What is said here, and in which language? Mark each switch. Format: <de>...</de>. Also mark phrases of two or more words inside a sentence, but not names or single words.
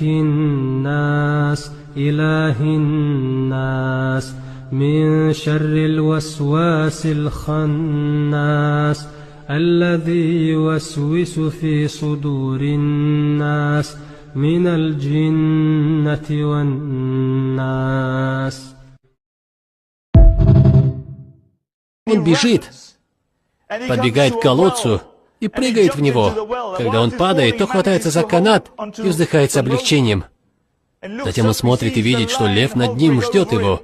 <ar>الناس إله الناس من شر الوسواس الخناس الذي يوسوس في صدور الناس من الجنة والناس.</ar> <ru>Он бежит, подбегает к колодцу и прыгает в него. Когда он падает, то хватается за канат и вздыхает с облегчением. Затем он смотрит и видит, что лев над ним ждет его.</ru>